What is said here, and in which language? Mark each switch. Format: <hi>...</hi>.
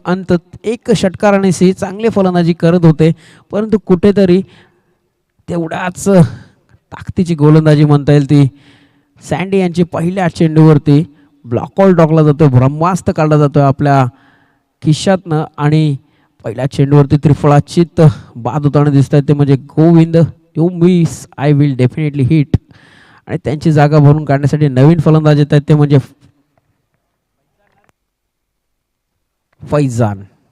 <mr>अंत एक षटकारानेही चांगले फलंदाजी करत होते, परंतु कुठेतरी तेवढ्याच ताकदीची गोलंदाजी म्हणता येईल ती सँडी यांची पहिल्या चेंडूवरती ब्लॉकआउट टाकला जातोय. ब्रह्मास्त्र काढला जातोय आपल्या खिशातनं आणि पहिल्या चेंडूवरती त्रिफळाचीत बाद होताना दिसत आहे ते म्हणजे Govind.</mr> <en>You miss I will definitely hit.</en> <mr>आणि त्यांची जागा भरून काढण्यासाठी नवीन फलंदाज येत आहेत ते म्हणजे फैजान.</mr>